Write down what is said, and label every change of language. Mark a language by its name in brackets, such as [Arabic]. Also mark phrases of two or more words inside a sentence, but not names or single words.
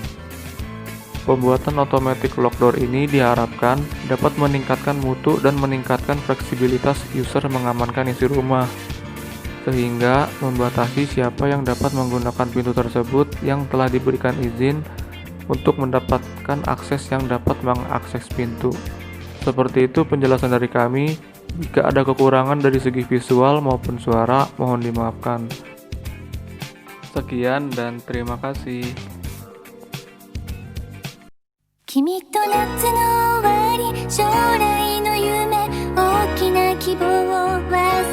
[Indonesian] Pembuatan [English] automatic lock door [Indonesian] ini diharapkan dapat meningkatkan mutu dan meningkatkan fleksibilitas user mengamankan isi rumah, sehingga membatasi siapa yang dapat menggunakan pintu tersebut yang telah diberikan izin untuk mendapatkan akses yang dapat mengakses pintu. Seperti itu penjelasan dari kami. Jika ada kekurangan dari segi visual maupun suara, mohon dimaafkan. Sekian dan terima kasih. [Japanese] 君と夏の終わり将来の夢大きな希望は